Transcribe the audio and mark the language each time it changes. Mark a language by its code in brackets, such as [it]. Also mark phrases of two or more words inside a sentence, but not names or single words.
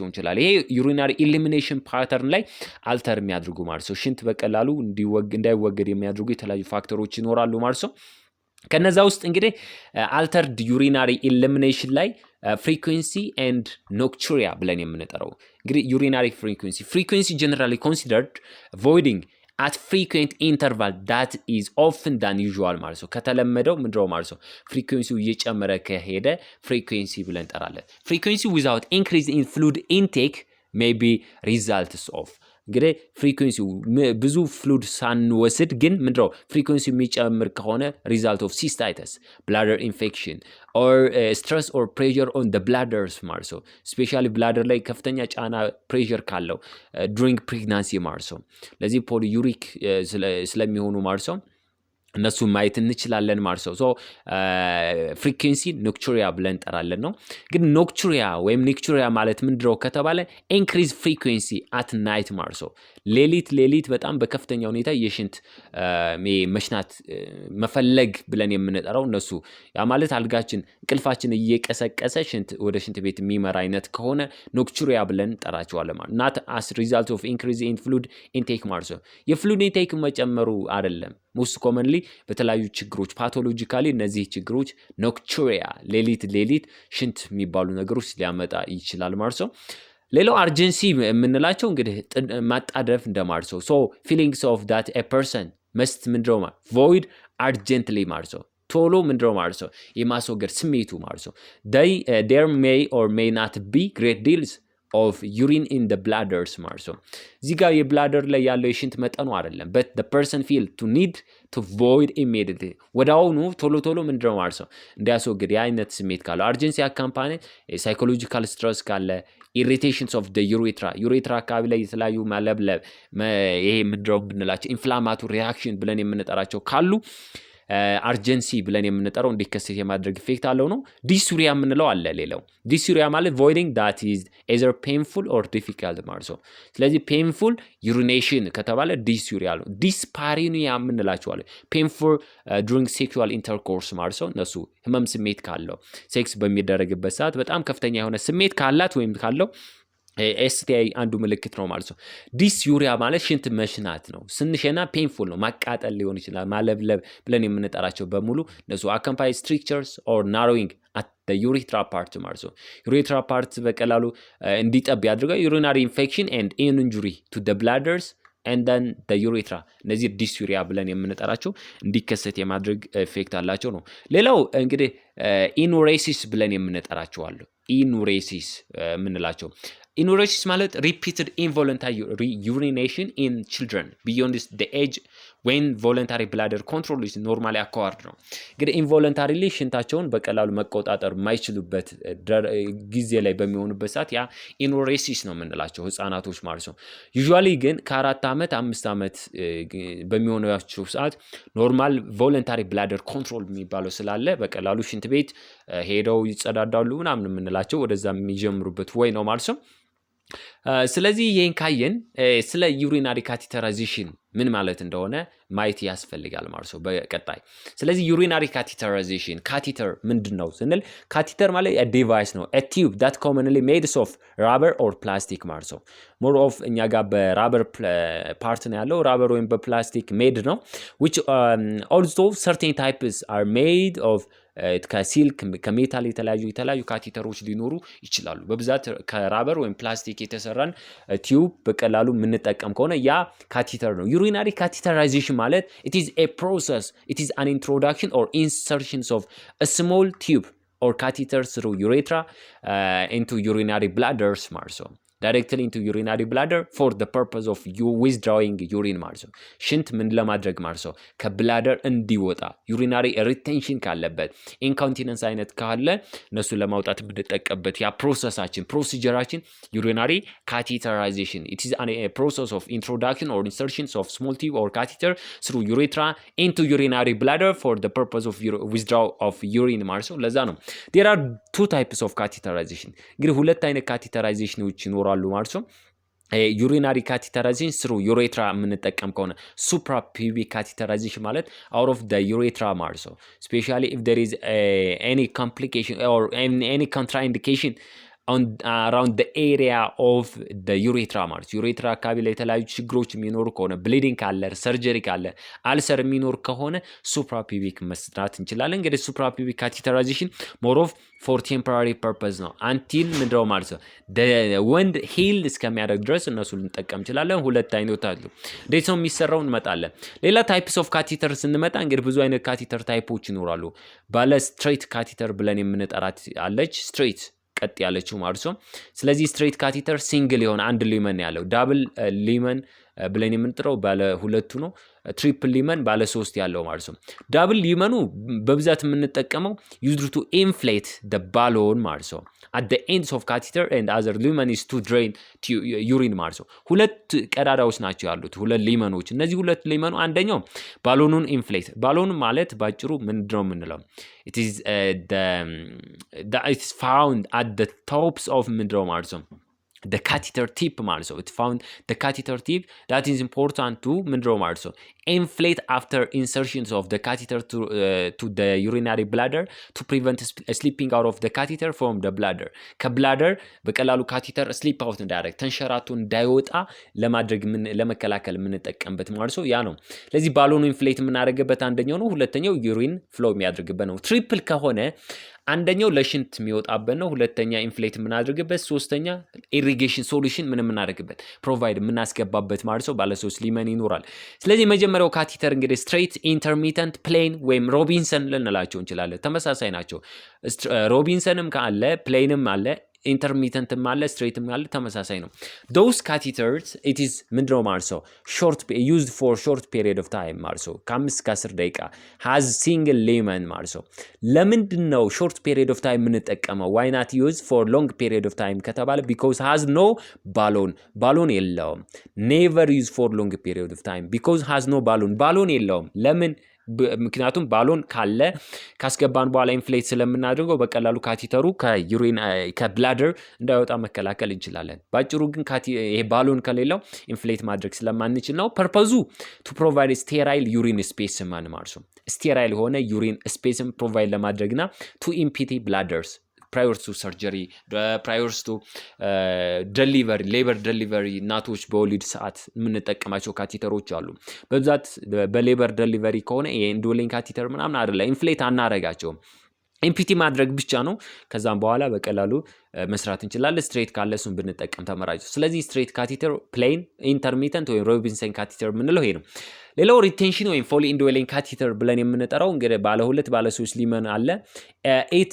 [am] እንችላለን ይሄ [en] urinary elimination pattern [am] ላይ አልተር የሚያደርጉ ማለት ነው ሽንት በቀላሉ እንዳይወገድ የሚያደርጉ የተለያዩ ፋክተሮች ይኖራሉ ማለት ነው ከነዛ ውስጥ እንግዲህ [en] altered urinary elimination [am] ላይ [en] frequency and nocturia [am] ብለን የምንጠራው እንግዲህ [en] urinary frequency generally considered voiding at frequent interval that is often than usual [am] ማለት ነው ከተለመደው ምንድነው ማለት ነው ፍሪኩዌንሲው እየጨመረ ከሄደ frequency ብለን እንጠራለን [en] frequency without increase in fluid intake may be results of [am] እንግዲህ ፍሪኩዌንሲው ብዙ ፍሉድ ሳንወስድ ግን ምንድነው ፍሪኩዌንሲው የሚጨምር ከሆነ [en] result of cystitis bladder infection or stress or pressure on the bladders [am] ማለት ነው [en] especially bladder [am] ላይ ከፍተኛ ጫና pressure ካለው [en] during pregnancy [am] ማለት ነው ለዚህ polyuric ስለሚሆኑ ማለት ነው እነሱ ማየት እንችላለን ማለት ነው ሶ [en] frequency nocturia [am] ብለን ጠራለን ነው ግን ኖክቹሪያ ወይም ኒክቹሪያ ማለት ምንድነው ከተባለ [en] increase frequency at night [am] ማለት ነው ሌሊት በጣም በከፍተኛ ሁኔታ የሽንት መሽናት መፈለግ ብለን የምንጠራው እነሱ ያ ማለት አልጋችን እንቅልፋችን እየቀሰቀሰ ሽንት ወደ ሽንት ቤት የሚመራ አይነት ከሆነ ኖክቹሪያ ብለን ጠራቸዋለን ማለት [en] not as result of increase in fluid intake [am] ማለት ነው የፍሉድ ኢንቴክ መጨመሩ አይደለም [en] most commonly [am] በተለያዩ ችግሮች ፓቶሎጂካሊ እነዚህ ችግሮች ኖክቹሪያ ሌሊት ሽንት የሚባሉ ነገሮች ሊያመጣ ይችላል ማለት ነው ሌላው አርጀንሲ የምንላቸው እንግዲህ ማጣደፍ እንደማለት ነው [en] so feelings of that a person must [am] ምንድነው [en] void urgently [am] ማለት ነው ቶሎ ምንድነው ማለት ነው የማስወገድ ስሜቱ ማለት ነው [en] there may or may not be great deals of urine in the bladders [am] ማለት ነው። እዚህ ጋር የብላደር ላይ ያለው የሽንት መጠኑ አይደለም [en] but the person feel to need to void immediately [am] ወዳውኑ ቶሎ ምንድነው ማለት ነው እንዲያስወግድ የአይነት ስሜት ካለው [en] urgency accompanied psychological stress [am] ካለ [en] irritations of the urethra [am] አካባቢ ላይ የተለያዩ ማለብለብ ይሄ ምንድነው ብንላቸው [en] inflammatory reaction [am] ብለን የምንጠራቸው ካሉ አርጀንሲ ብለን የምንጠራው እንዲከሰት የማድረግ ኢፌክት አለው ነው። ዲስዩሪያ የምንለው አለ ሌላው ዲስዩሪያ ማለት [en] voiding that is either painful or difficult [am] ማለት ነው። ስለዚህ [en] painful urination [am] ከተባለ ዲስዩሪያ ነው። ዲስፓሪኒያ የምንላቸው አለ [en] painful during sexual [am] intercourse ማለት ነው። እነሱ ህመም ስሜት ካለው ሴክስ በሚደረግበት ሰዓት በጣም ከፍተኛ የሆነ ስሜት ካላት ወይም ካለው ኤስቲአይ አንዱ ምልክት ነው ማለት ነው። ዲስዩሪያ ማለት ሽንት መሽናት ነው። ስንሸና ፔንፉል ነው፣ ማቃጠል ሊሆን ይችላል፣ ማለብለብ ብለን የምንጠራቸው በሙሉ እነሱ [en] accompany strictures or narrowing at the urethra [am] ፓርት ማለት ነው። [en] urethra part [am] በቀላሉ እንዲጠብ ያድርጋል። [en] urinary infection and injury to the bladders and then the urethra [am] እነዚህ ዲስዩሪያ ብለን የምንጠራቸው እንዲከሰት የማድረግ ኢፌክት አላቸው ነው። ሌላው እንግዲህ ኢኑሬሲስ ብለን የምንጠራቸው አሉ። ኢኑሬሲስ የምንላቸው ኢኑሬሲስ ማለት [en] repeated involuntary urination in children beyond the age when voluntary bladder control is normally acquired [am] ነው። እንግዲህ ኢንቮለንታሪሊ ሽንታቸውን በቀላሉ መቆጣጠር የማይችሉበት ጊዜ ላይ በሚሆኑበት ሰዓት ያ ኢኑሬሲስ ነው የምንላቸው ህፃናቶች ማለት ነው። ዩዥዋሊ ግን ከ4 ዓመት 5 ዓመት በሚሆናቸው ሰዓት [en] normal voluntary bladder control [am] የሚባለው ስላለ በቀላሉ ሽንት ቤት ሄደው ይጸዳዳሉ ምናምን የምንላቸው ወደዛ የሚጀምሩበት ወይ ነው ማለት ነው። ስለዚህ ይሄን ካየን ስለ [en] urinary catheterization [am] ምን ማለት እንደሆነ ማየት ያስፈልጋል ማለት ነው በቀጣይ። ስለዚህ [en] urinary catheterization [am] ካቴተር ምንድነው ስንል ካቴተር ማለት [en] a device [am] ነው [en] a tube that commonly made of rubber or plastic [am] ማለት ነው። [en] more of [am] እኛ ጋር በራበር ፓርት ነው ያለው ራበር ወይም በፕላስቲክ ሜድ ነው [en] which also certain types are made of [am] ከሲልክ ከሜታል የተለያዩ ካቴተሮች ሊኖሩ ይችላሉ። በብዛት ከራበር ወይም ፕላስቲክ የተሰራን ቲዩብ በቀላሉ የምንጠቀም ከሆነ ያ ካቴተር ነው። urinary [en] catheterization ማለት it is a process, it is an introduction or insertions of a small tube or catheter through urethra into urinary bladders [am] ማለት ነው። [en] directly into urinary bladder for the purpose of withdrawing urine [am] ማለት ነው። ሽንት ምን ለማድረግ ማለት ነው ከብላደር እንዲወጣ [en] urinary retention ካለበት incontinence [am] አይነት ካለ እነሱ ለማውጣት የምንጠቀምበት ያ ፕሮሲጀራችን [en] urinary catheterization. It is a process of introduction or insertions of small tube or catheter through urethra into urinary bladder for the purpose of withdrawal of urine [am] ማለት ነው። ለዛ ነው [en] there are two types of catheterization [am] እንግዲህ ሁለት አይነት catheterizationዎች ይኖራሉ ማለት ነው። ዩሪናሪ ካቴተራይዜሽን ስሩ ዩሬትራ የምንጠቀም ከሆነ [en] suprapubic catheterization ማለት out of the urethra [am] ማለት ነው። [en] especially if there is any complication or any contraindication around the area of the urethra [am] ማለት ዩሬትራ አካባቢ ላይ የተለያዩ ችግሮች የሚኖሩ ከሆነ ብሊዲንግ ካለ ሰርጀሪ ካለ አልሰር የሚኖር ከሆነ suprapubic መስራት እንችላለን። እንግዲህ [en] suprapubic catheterization more of for temporary purpose [am] ነው until ምንድነው ማለት ነው [en] wound heal [am] እስከሚያደርግ ድረስ እነሱ ልንጠቀም እንችላለን። ሁለት አይነት አሉ። እንዴት ነው የሚሰራው እንመጣለን። ሌላ [en] types of catheter [am] ስንመጣ እንግዲህ ብዙ አይነት ካቴተር ታይፖች ይኖራሉ። ባለ [en] straight catheter [am] ብለን የምንጠራት አለች ስትሬት ቀጥ ያለችው ማለት ነው። ስለዚህ [en] straight catheter [am] ሲንግል የሆነ አንድ ሊመን ያለው [en] double lumen [am] ብለን የምንጥረው ባለ ሁለቱ ነው። [en] triple lumen [am] ባለ 3 ያለው ማለት ነው። ዳብል ሊመኑ በብዛት የምንጠቀመው [en] used to inflate the balloon [am] ማለት ነው [en] at the ends of catheter and other lumen is to drain urine [am] ማለት ነው። ሁለት ቀዳዳዎች ናቸው ያሉት ሁለት ሊመኖች። እነዚህ ሁለት ሊመኑ አንደኛው ባሎኑን ኢንፍሌት ባሎን ማለት ባጭሩ ምንድነው የምንለው it [en] is found at the tops of [am] ምንድነው ማለት ነው [en] the catheter tip [am] ማለት ነው። [en] it found the catheter tip that is important to [am] ምንድነው ማለት ነው [en] inflate after insertions of the catheter to the urinary bladder to prevent slipping out of the catheter from the bladder [am] ከብላደር በቀላሉ ካቴተር ስሊፕ አውት እንዳያደርግ ተንሸራቶ እንዳይወጣ ለማድረግ ለመከላከል የምንጠቀምበት ማለት ነው ያ ነው። ስለዚህ ባሎኑ ኢንፍሌት የምናደርግበት አንደኛው ነው። ሁለተኛው [en] urine flow [am] የሚያደርግበት ነው። ትሪፕል ከሆነ አንደኛው ለሽንት የሚወጣበት ነው። ሁለተኛ ኢንፍሌት የምናደርግበት፣ ሶስተኛ [en] irrigation solution [am] ምን የምናደርግበት ፕሮቫይድ የምናስገባበት ማለት ነው። ባለ 3 ሊመን ይኖራል። ስለዚህ የመጀመሪያው ካቴተር እንግዲህ ስትሬት፣ ኢንተርሚተንት፣ ፕሌን ወይም ሮቢንሰን ልንላቸው እንችላለን። ተመሳሳይ ናቸው። ሮቢንሰንም ካለ ፕሌንም አለ ኢንተርሚተንት ማለ ስትሬት ማለ ተመሳሳይ ነው [en] those catheters it is [am] ምንድነው ማለት ነው [en] short used for short period of time [am] ማለት ነው ከ5 እስከ 10 ደቂቃ [en] has single lumen [am] ማለት ነው ለምንድነው [en] short period of time የምንጠቀመው why not use for long period of time ከተባለ because has no balloon የለውም never use for long period of time because has no balloon [am] የለውም ለምን ምክንያቱም ባሎን ካለ ካስገባን በኋላ ኢንፍሌት ስለምናደርገው በቀላሉ ካቲተሩ ከዩሪን ከብላደር እንዳይወጣ መከላከል እንችላለን ባጭሩ ግን ይሄ ባሎን ከሌለው ኢንፍሌት ማድረግ ስለማንችል ነው ፐርፐዙ [en] to provide sterile urine space [am] ማለት ነው sterile ሆነ ዩሪን ስፔስም ፕሮቫይድ ለማድረግና [en] to empty bladders prior to [am] surgery prior to [en] labor delivery [am] እናቶች በወሊድ ሰዓት የምንጠቀማቸው ካቲተሮች አሉ በብዛት በሌበር ዴሊቨሪ ከሆነ ይሄ [en] indwelling catheter [am] ምናምን አይደለም ኢንፍሌት አናረጋቸውም ኢምፒቲ ማድረግ ብቻ ነው ከዛም በኋላ በቀላሉ መስራት እንችላለን ስትሬት ካለሱን ብንጠቀም ተመራጭ ስለዚህ [en] straight catheter plain intermittent [am] ወይ [en] Robinson catheter [am] ምንለው ይሄ ነው ሌላው ሪቴንሽን ወይ [en] Foley indwelling catheter [am] ብለን የምንጠራው እንግዲህ ባለ 2 ባለ 3 ሊመን አለ it